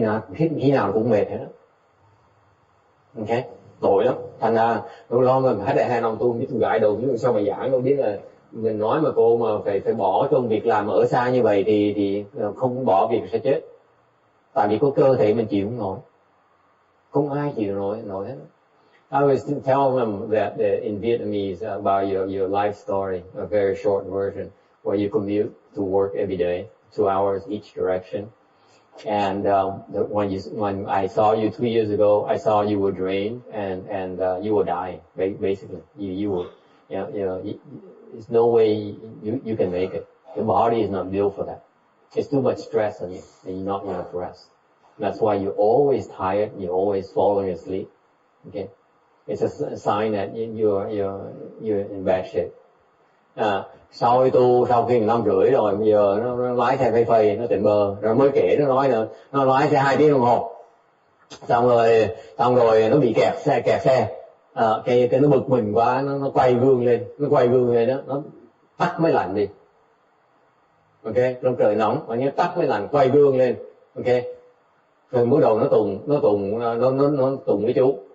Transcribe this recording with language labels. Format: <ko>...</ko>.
<vi>Khi nào cũng mệt hết đó. Ok, tội lắm. Thành ra tôi lo mà hết đại 2 năm tôi biết tôi gãi đầu, nhưng sao mà giảng tôi biết là mình nói mà cô mà phải bỏ công việc làm ở xa như vậy thì không bỏ việc sẽ chết. Tại vì có cơ thể mình chịu không nổi, không ai chịu nổi hết.</vi> <en>I was telling them that in Vietnamese about your life story, a very short version, where you commute to work every day, 2 hours each direction. And when I saw you 2 years ago, I saw you were drained and you were dying. Basically, you were, there's no way you can make it. Your body is not built for that. It's too much stress on you, and you're not enough rest. That's why you're always tired. You're always falling asleep. Okay. It's a sign that you're in bad shape.</en> <vi>Sau khi 1 năm rưỡi rồi, bây giờ nó lái xe phây, nó tỉnh bơ, rồi mới kể nó nói nữa, nó lái xe 2 tiếng đồng hồ, xong rồi nó bị kẹt xe, cái nó bực mình quá, nó quay gương lên đó, nó tắt máy lạnh đi, ok, trong trời nóng, mà nhớ tắt máy lạnh, quay gương lên, ok, rồi bắt đầu nó tụng với chú.</vi>